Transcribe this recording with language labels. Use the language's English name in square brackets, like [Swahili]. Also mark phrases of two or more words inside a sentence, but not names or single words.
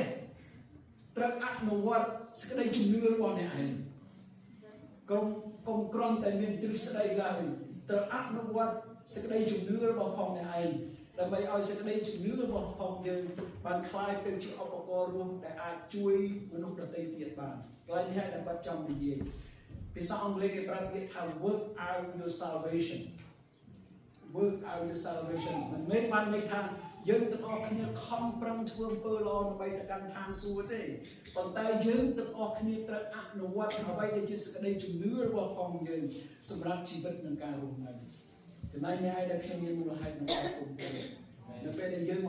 [Khmer] ត្រូវអនុវត្តសេចក្តីជំនឿរបស់អ្នកឯងកុំគ្រាន់តែមានទ្រឹស្ដីឡើយត្រូវអនុវត្តសេចក្តីជំនឿរបស់ផងអ្នកឯងដើម្បីឲ្យសេចក្តីជំនឿរបស់ផងយើងបានคล้ายទៅជាឧបករណ៍រស់ដែលអាចជួយមនុស្សដទៃទៀតបានកន្លែងនេះដែលគាត់ចង់និយាយភាសាអង់គ្លេសគេប្រើពាក្យថា [English] work out your salvation [Khmer] មិនមែនបានន័យថាយើងទាំងអស់គ្នាខំប្រឹងធ្វើអំពើល្អដើម្បីទៅកាន់ឋានសួគ៌ទេប៉ុន្តែយើងទាំងអស់គ្នាត្រូវអនុវត្តអ្វីដែលជា សេចក្តីជំនឿរបស់ផងយើងសម្រាប់ជីវិតនិងការរស់នៅចំណែកអ្នកឯងដែលខ្ញុំមានមូលហេតុក្នុងអគុណព្រះនៅពេលដែលយើងមក